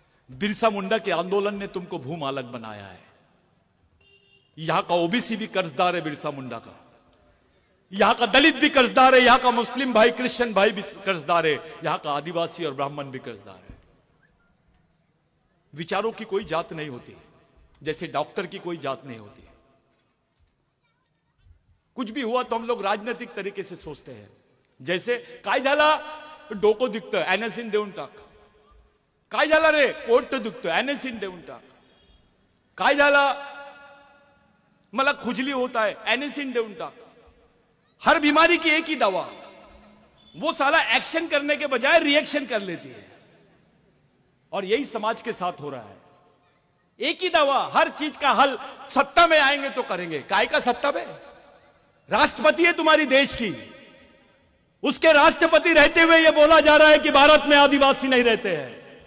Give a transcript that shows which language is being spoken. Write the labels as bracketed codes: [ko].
[hi] बिरसा मुंडा के आंदोलन ने तुमको भूमालक बनाया है। यहां का ओबीसी भी कर्जदार है बिरसा मुंडा का, यहां का दलित भी कर्जदार है, यहां का मुस्लिम भाई, क्रिश्चियन भाई भी कर्जदार है, यहां का आदिवासी और ब्राह्मण भी कर्जदार है। विचारों की कोई जात नहीं होती, जैसे डॉक्टर की कोई जात नहीं होती। कुछ भी हुआ तो हम लोग राजनीतिक तरीके से सोचते हैं। [mr] जैसे काय झाला डोको दिखतं एनएसिन देऊन टाक, काय झाला रे पोट दुखतं एनएसिन देऊन टाक, काय झाला मला खुजली [hi] होता है [mr] एनएसिन देऊन टाक। [hi] हर बीमारी की एक ही दवा, वो साला एक्शन करने के बजाय रिएक्शन कर लेती है, और यही समाज के साथ हो रहा है। एक ही दवा, हर चीज का हल। सत्ता में आएंगे तो करेंगे, [mr] काय का [hi] सत्ता में? राष्ट्रपति है तुम्हारी देश की, उसके राष्ट्रपति रहते हुए यह बोला जा रहा है कि भारत में आदिवासी नहीं रहते हैं।